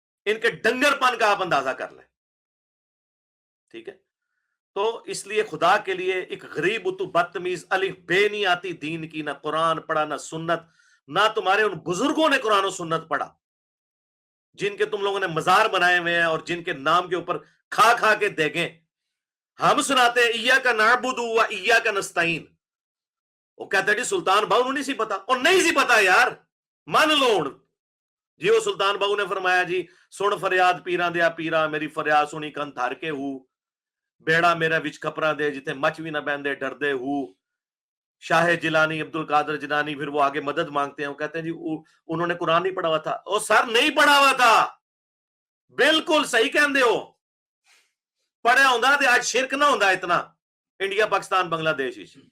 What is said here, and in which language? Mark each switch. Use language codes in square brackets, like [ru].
[ur] ان کے ڈنگر پن کا آپ اندازہ کر لیں. ٹھیک ہے، تو اس لیے خدا کے لیے ایک غریب تو بدتمیز الف بے نہیں آتی دین کی، نہ قرآن پڑھا نہ سنت، نہ تمہارے ان بزرگوں نے قرآن و سنت پڑھا جن کے تم لوگوں نے مزار بنائے ہوئے ہیں اور جن کے نام کے اوپر کھا کھا کے دیگیں. ہم سناتے ہیں [ar] ایاک نعبد و ایاک نستعین، [ur] وہ کہتے ہیں جی سلطان باؤ [pa] انہوں نہیں سی پتا، اور نہیں سی پتا یار مان لو. [ur] جی وہ سلطان باؤ نے فرمایا جی [pa] سن فریاد پیراں دیا پیرا میری فریاد سنی کن تھر کے ہو، بیڑا میرا وچ کپڑا دے جتے مچ بھی نہ بہندے ڈردے ہو. [ur] شاہ جیلانی عبد القادر جیلانی پھر وہ آگے مدد مانگتے ہیں، وہ کہتے ہیں جی انہوں نے قرآن نہیں پڑھا ہوا تھا. [pa] او سر نہیں پڑھا ہوا تھا، بالکل صحیح کہندے ہو. پڑھا ہوندا تے آج شرک نہ ہوندا اتنا انڈیا پاکستان بنگلہ دیش ہی.